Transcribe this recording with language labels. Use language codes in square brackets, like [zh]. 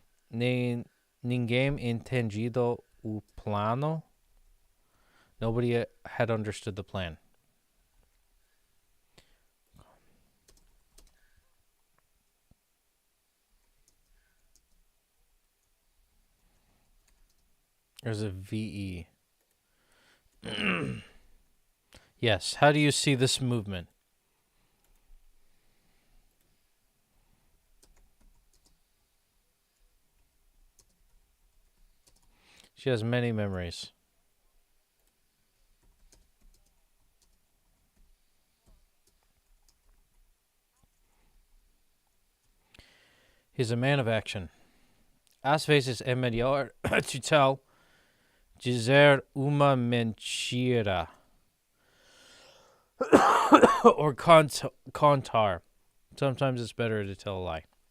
[pt] Ninguém entendido o plano. [en] Nobody had understood the plan. There's a VE. Yes. How do you see this movement? She has many memories. He's a man of action. [pt] Às vezes é melhor to dizer uma mentira. Or contar. [en] Sometimes it's better to tell a lie.